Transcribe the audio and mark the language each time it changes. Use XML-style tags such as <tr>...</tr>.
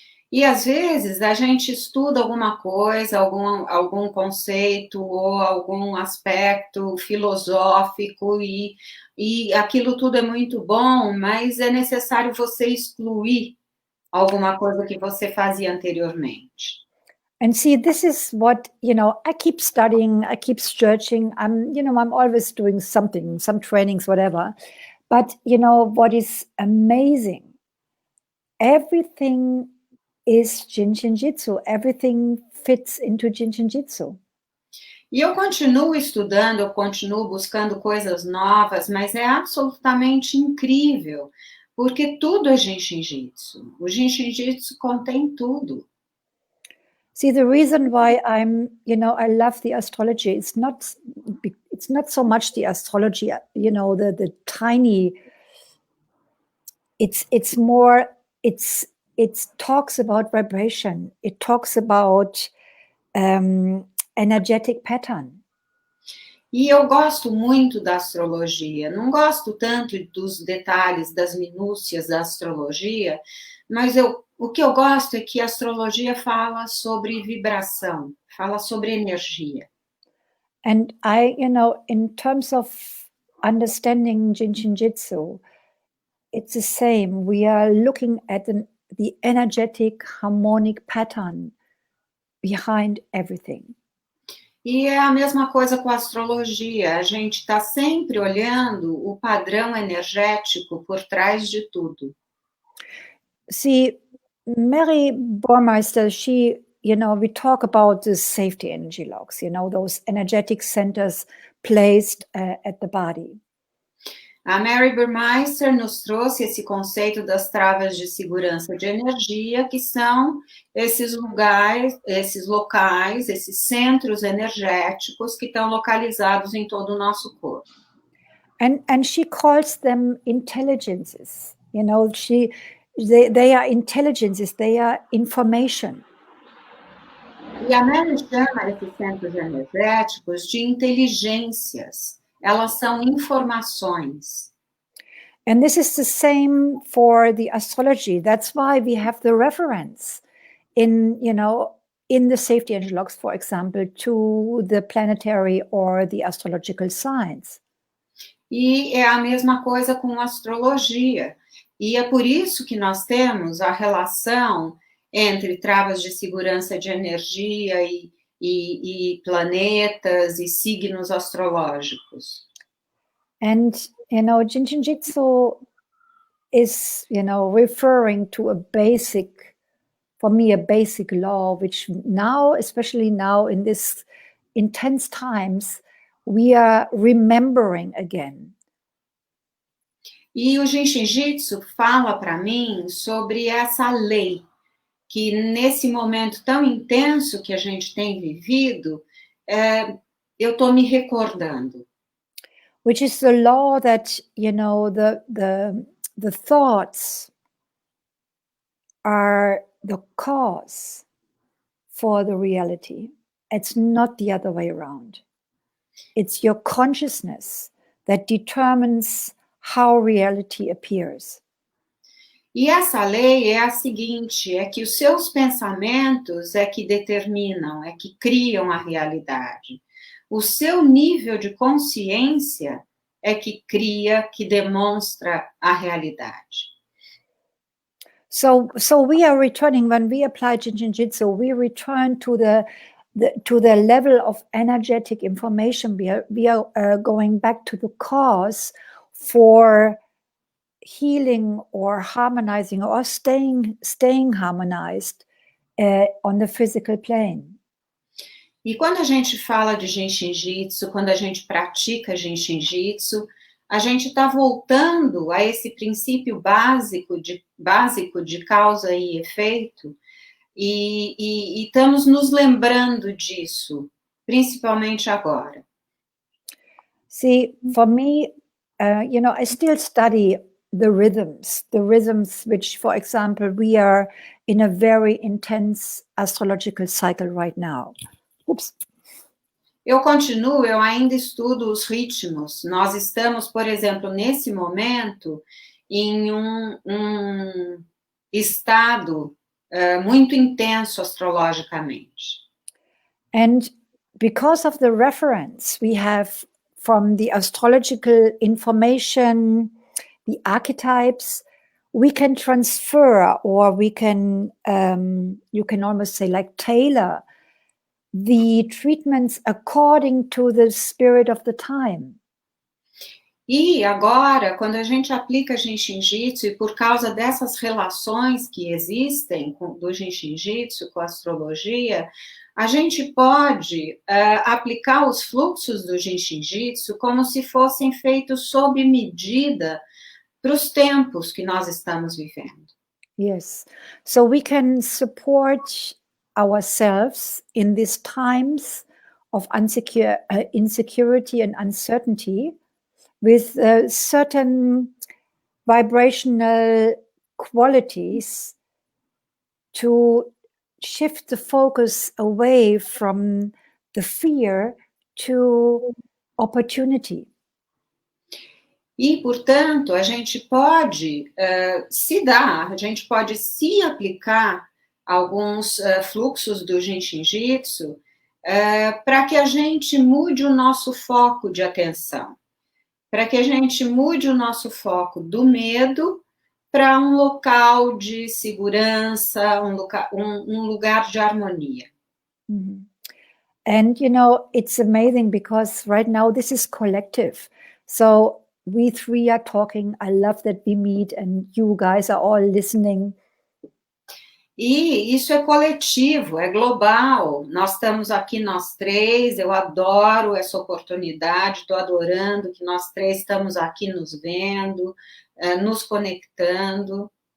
<pt>E às vezes a gente estuda alguma coisa, algum conceito ou algum aspecto filosófico e aquilo tudo é muito bom, mas é necessário você excluir alguma coisa que você fazia anteriormente.</pt> <en>And see, this is what, I keep studying, I keep searching. I'm always doing something, some trainings, whatever. But, what is amazing, everything is Jin Shin Jyutsu. Everything fits into Jin Shin Jyutsu.</en> <pt>E eu continuo estudando, eu continuo buscando coisas novas, mas é absolutamente incrível, porque tudo é Jin Shin Jyutsu. O Jin Shin Jyutsu contém tudo.</pt> <en>See, the reason why I love the astrology, it's not so much the astrology, the tiny, it's more, it talks about vibration. It talks about energetic pattern.</en> <pt>E eu gosto muito da astrologia. Não gosto tanto dos detalhes, das minúcias da astrologia, mas o que eu gosto é que a astrologia fala sobre vibração, fala sobre energia.</pt> <en>And in terms of understanding Jin Shin Jyutsu, it's the same. We are looking at the energetic harmonic pattern behind everything.</en> <pt>E é a mesma coisa com a astrologia. A gente está sempre olhando o padrão energético por trás de tudo.</pt> <en>See, Mary Burmeister, we talk about the safety energy logs, those energetic centers placed at the body.</en> <pt>A Mary Burmeister nos trouxe esse conceito das travas de segurança de energia, que são esses lugares, esses locais, esses centros energéticos que estão localizados em todo o nosso corpo.</pt> <en>And she calls them intelligences. They are intelligences, they are information.</en> <pt>E a Mary chama esses centros energéticos de inteligências. Elas são informações.</pt> <en>And this is the same for the astrology. That's why we have the reference in the safety energy logs, for example, to the planetary or the astrological signs.</en> <pt>E é a mesma coisa com a astrologia. E é por isso que nós temos a relação entre travas de segurança de energia e planetas e signos astrológicos.</pt> <en>And, Jin Shin Jyutsu is, referring to a basic law, which now, especially now in this intense times, we are remembering again.</en> <pt>E o Jin Shin Jyutsu fala para mim sobre essa lei, que nesse momento tão intenso que a gente tem vivido, eu estou me recordando.</pt> <en>Which is the law that, the thoughts are the cause for the reality. It's not the other way around. It's your consciousness that determines how reality appears.</en> <pt>E essa lei é a seguinte, é que os seus pensamentos é que determinam, é que criam a realidade. O seu nível de consciência é que cria, que demonstra a realidade.</pt> <en>So we are returning, when we apply Jin Shin Jyutsu, we return to the level of energetic information. We are going back to the cause for healing or harmonizing or staying harmonized on the physical plane.</en> <pt>E quando a gente fala de Jin Shin Jyutsu, quando a gente pratica Jin Shin Jyutsu, a gente está voltando a esse princípio básico de causa e efeito e estamos nos lembrando disso, principalmente agora.</pt> <en>See, for me, I still study the rhythms which, for example, we are in a very intense astrological cycle right now. Oops.</en> <pt>Eu ainda estudo os ritmos. Nós estamos, por exemplo, nesse momento, em um estado muito intenso astrologicamente.</pt> <en>And because of the reference we have from the astrological information, the archetypes, we can transfer, or we can, you can almost say, like, tailor the treatments according to the spirit of the time.</en> <pt>E agora, quando a gente aplica Jin Shin Jyutsu, e por causa dessas relações que existem do Jin Shin Jyutsu com a astrologia, a gente pode aplicar os fluxos do Jin Shin Jyutsu como se fossem feitos sob medida para os tempos que nós estamos vivendo.</pt> <en>Yes. So we can support ourselves in these times of insecurity and uncertainty with certain vibrational qualities to shift the focus away from the fear to opportunity.</en> <pt>E, portanto, a gente pode a gente pode se aplicar alguns fluxos do Jin Shin Jyutsu para que a gente mude o nosso foco de atenção, para que a gente mude o nosso foco do medo para um local de segurança, um lugar de harmonia. Mm-hmm.</pt> <en>And, you know, it's amazing because right now this is collective. So we three are talking. I love that we meet and you guys are all listening.</en> <pt>E isso é coletivo, é global. Nós estamos aqui, nós três, eu adoro essa oportunidade, estou adorando que nós três estamos aqui nos vendo, nos conectando.</pt>